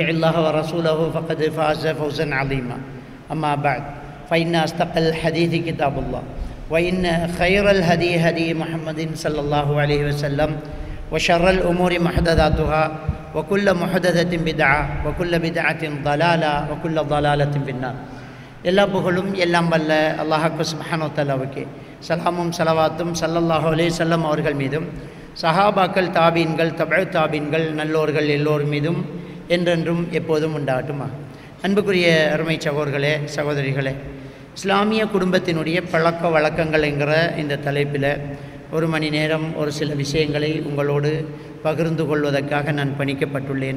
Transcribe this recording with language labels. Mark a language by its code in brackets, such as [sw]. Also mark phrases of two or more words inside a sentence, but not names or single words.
[ar] الله ورسوله فقد فاز فوزا عظيما أما بعد فإن أصدق الحديث كتاب الله وإن خير الهدي هدي محمد صلى الله عليه وسلم وشر الأمور محدثاتها وكل محدثة بدعة وكل بدعة ضلالة وكل ضلالة في النار [ta] எல்லா புகழும் எல்லாம் வல்ல அல்லாஹ் [ar] سبحانه وتعالى [ta] சலாமும் ஸலவாத்தும் [ar] صلى الله عليه وسلم [ta] அவர்கள் மீதும் சஹாபாக்கள் தாபீன்கள் தபஅ தாபீன்கள் நல்லோர்கள் எல்லோர் மீதும் என்றென்றும் எப்போதும் உண்டாகட்டுமா. அன்புக்குரிய அருமை சகோதரர்களே சகோதரிகளே, இஸ்லாமிய குடும்பத்தினுடைய பழக்க வழக்கங்கள் என்கிற இந்த தலைப்பில் ஒரு மணி நேரம் ஒரு சில விஷயங்களை உங்களோடு பகிர்ந்து கொள்வதற்காக நான் பணிக்கப்பட்டுள்ளேன்.